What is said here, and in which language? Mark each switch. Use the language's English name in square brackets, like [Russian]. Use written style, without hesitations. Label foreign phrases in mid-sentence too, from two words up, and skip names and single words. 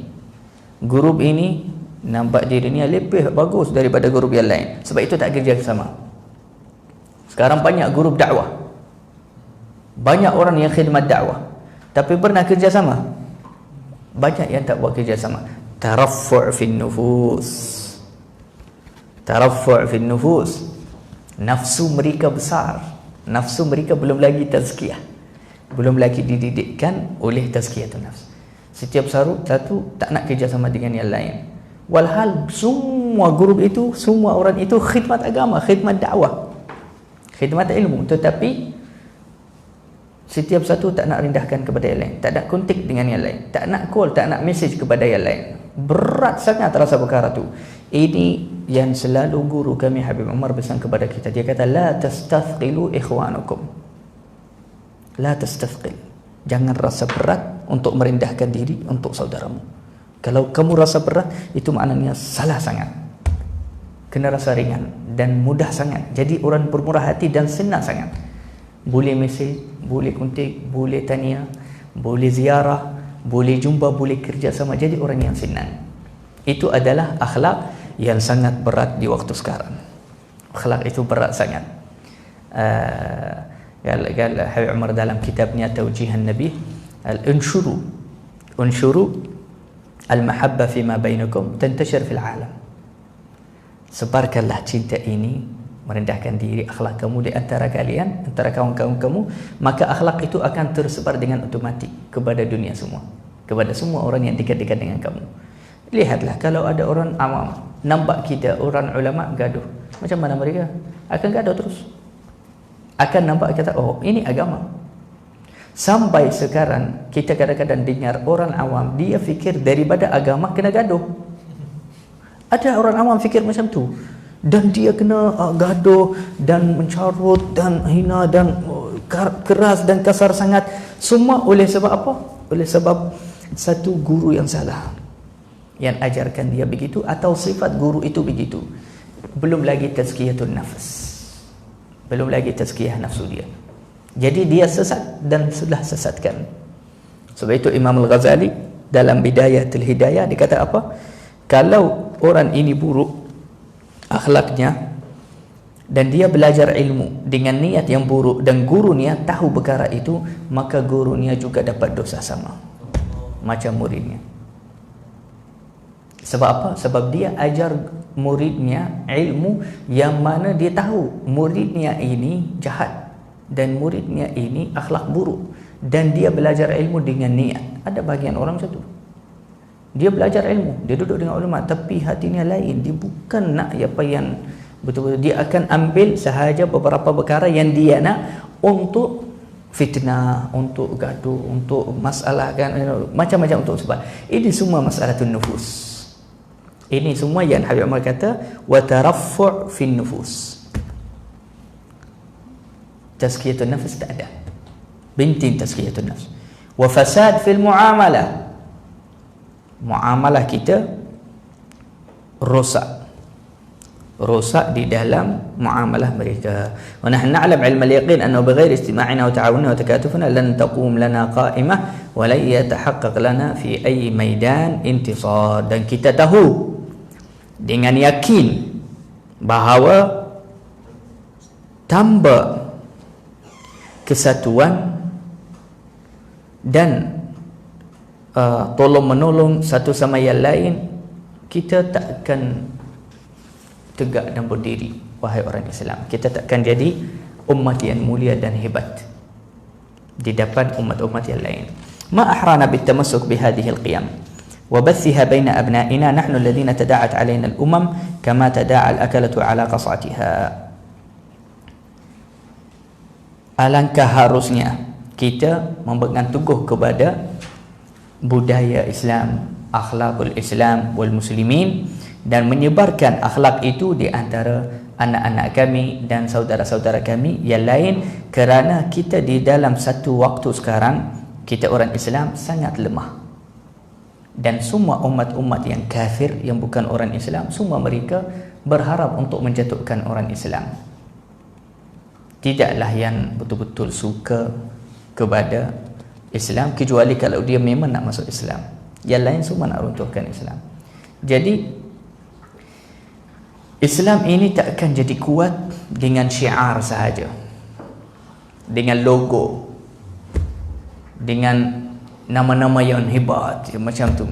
[Malay] Grup ini nampak dirinya lebih bagus daripada grup yang lain. Sebab itu tak kerja sama. Sekarang banyak grup dakwah, banyak orang yang khidmat dakwah, tapi pernah kerja sama? Banyak yang tak buat kerja sama. [Arabic] ترفع في النفوس. ترفع في النفوس. [Malay] Nafsu mereka besar. Nafsu mereka belum lagi tazkiyah, belum lagi dididikkan oleh [Arabic] تزكية النفس. [Malay] Setiap satu tak nak kerja sama dengan yang lain. Walhal semua grup itu, semua orang itu khidmat agama, khidmat dakwah, khidmat ilmu, tetapi setiap satu tak nak rendahkan kepada yang lain, tak nak kontak dengan yang lain, tak nak call, tak nak message kepada yang lain. Berat sangat rasa perkara tu. Ini yang selalu guru kami Habib Umar pesan kepada kita. Dia kata [Arabic] لا تستثقلوا إخوانكم، لا تستثقل, [Malay] jangan rasa berat untuk merendahkan diri untuk saudaramu. Kalau kamu rasa berat, itu maknanya salah sangat. Kena rasa ringan dan mudah sangat. Jadi orang bermurah hati dan senang sangat. Boleh mesej, boleh kontak, boleh tanya, boleh ziarah, boleh jumpa, boleh kerja sama. Jadi orang yang senang. Itu adalah akhlak yang sangat berat di waktu sekarang. Akhlak itu berat sangat. Habib Umar dalam kitabnya Tawjihan Nabi, [Arabic] انشروا المحبة فيما بينكم تنتشر في العالم. [Malay] Sebarkanlah cinta ini, merendahkan diri, akhlak kamu di antara kalian, antara kawan-kawan kamu, maka akhlak itu akan tersebar dengan otomatik kepada dunia semua, kepada semua orang yang dekat-dekat dengan kamu. Lihatlah kalau ada orang awam nampak kita orang ulama gaduh, macam mana mereka akan gaduh terus, akan nampak kata oh ini agama. Sampai sekarang kita kadang-kadang dengar orang awam dia fikir daripada agama kena gaduh. Ada orang awam fikir macam tu, dan dia kena gaduh dan mencarut dan hina dan keras dan kasar sangat, semua oleh sebab apa? Oleh sebab satu guru yang salah yang ajarkan dia begitu, atau sifat guru itu begitu. Belum lagi [Arabic] tazkiyatun nafs, [Malay] belum lagi tazkiyah nafsu dia. Jadi dia sesat dan sudah sesatkan. Sebab itu Imam Al-Ghazali dalam Bidayatul Hidayah dia kata apa? Kalau orang ini buruk akhlaknya, dan dia belajar ilmu dengan niat yang buruk dan gurunya tahu perkara itu, maka gurunya juga dapat dosa sama macam muridnya. Sebab apa? Sebab dia ajar muridnya ilmu yang mana dia tahu muridnya ini jahat dan muridnya ini akhlak buruk, dan dia belajar ilmu dengan niat. Ada bagian orang macam tu, dia belajar ilmu, dia duduk dengan ulama, tapi hatinya lain, dia bukan nak apa yang betul-betul. Dia akan ambil sahaja beberapa perkara yang dia nak untuk fitnah, untuk gaduh, untuk masalah kan, macam-macam untuk sebab. Ini semua [Arabic] مسألة النفوس. [Malay] Ini semua yang Habib Umar kata [Arabic] وترفع في النفوس. تزكية النفس [Malay] tak ada. [Arabic] بنتن تزكية النفس. وفساد في المعاملة. [Malay] Muamalah kita rosak di dalam muamalah mereka. [Arabic] ونحن نعلم علم اليقين أنه بغير اجتماعنا وتعاوننا وتكاتفنا لن تقوم لنا قائمة ولا يتحقق لنا في أي ميدان انتصار. [Malay] Dan kita tahu dengan yakin bahawa tanpa kesatuan dan tolong menolong satu sama yang lain, kita tak akan tegak dan berdiri, wahai orang Islam. Kita takkan jadi umat yang mulia dan hebat di depan umat-umat yang lain. [Arabic] ما أحرانا بالتمسك بهذه القيم وبثها بين أبنائنا نحن الذين تداعت علينا الأمم كما تداعى الأكلة على قصعتها. [Malay] Alangkah harusnya kita memegang teguh kepada budaya Islam, [Arabic] أخلاق الإسلام والمسلمين, [Malay] dan menyebarkan akhlak itu di antara anak-anak kami dan saudara-saudara kami yang lain, kerana kita di dalam satu waktu sekarang, kita orang Islam sangat lemah, dan semua umat-umat yang kafir yang bukan orang Islam, semua mereka berharap untuk menjatuhkan orang Islam. Tidaklah yang betul-betul suka kepada Islam, kecuali kalau dia memang nak masuk Islam. Yang lain semua nak runtuhkan Islam. Jadi Islam ini tak akan jadi kuat dengan syiar sahaja, dengan logo, dengan nama-nama yang hebat macam tu.